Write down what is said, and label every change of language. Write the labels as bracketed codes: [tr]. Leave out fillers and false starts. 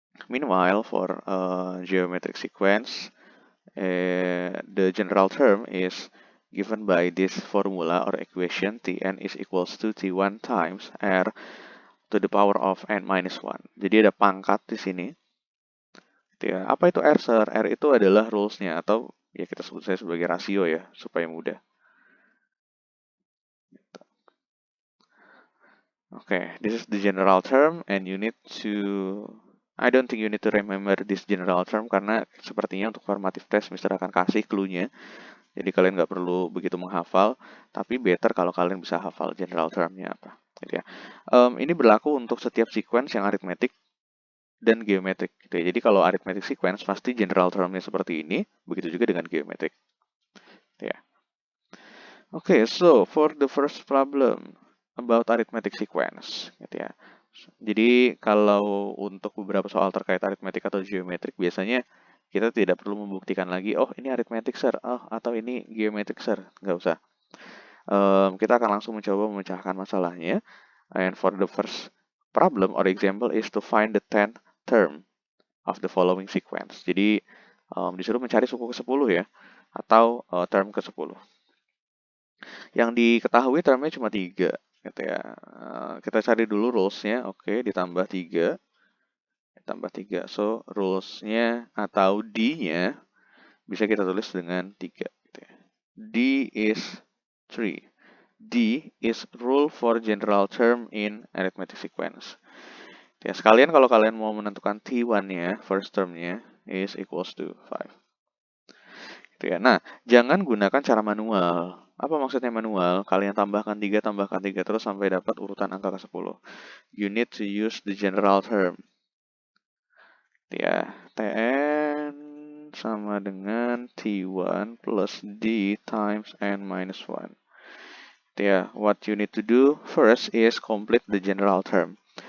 [en] Meanwhile, for geometric sequence, the general term is given by this formula or equation. Tn is equals to T1 times R to the power of n minus 1. [id] Jadi ada pangkat di sini. Ya, apa itu R, sir? R itu adalah rules-nya, atau ya kita sebut saya sebagai rasio ya, supaya mudah. [en] Okay, this is the general term and you need to... I don't think you need to remember this general term [id] karena sepertinya untuk formative test Mister akan kasih clue-nya. Jadi kalian nggak perlu begitu menghafal, tapi better kalau kalian bisa hafal general term-nya apa. Gitu ya. Ini berlaku untuk setiap sequence yang aritmetik dan geometrik. Gitu ya. Jadi kalau arithmetic sequence pasti general term-nya seperti ini, begitu juga dengan geometrik. Gitu ya. [en] Okay, so for the first problem about arithmetic sequence, gitu ya. [id] Jadi kalau untuk beberapa soal terkait aritmetik atau geometrik, biasanya kita tidak perlu membuktikan lagi, oh ini aritmetik sir, oh atau ini geometrik sir, nggak usah. Kita akan langsung mencoba memecahkan masalahnya. [en] And for the first problem or example is to find the 10th term of the following sequence. [id] Jadi disuruh mencari suku ke-10 ya, atau term ke-10. Yang diketahui termnya cuma 3 gitu ya. Kita cari dulu rules-nya. Oke, ditambah 3. Ditambah 3. So, rules-nya atau D-nya bisa kita tulis dengan 3 gitu ya. [en] D is 3. D is rule for general term in arithmetic sequence. [id] Ya, sekalian kalau kalian mau menentukan T1-nya, first term-nya is equals to 5. Gitu ya. Nah, jangan gunakan cara manual. Apa maksudnya manual? Kalian tambahkan 3 terus sampai dapat urutan angka ke-10. [en] You need to use the general term. Ya, Tn sama dengan T1 plus D times n minus 1. Ya, what you need to do first is complete the general term.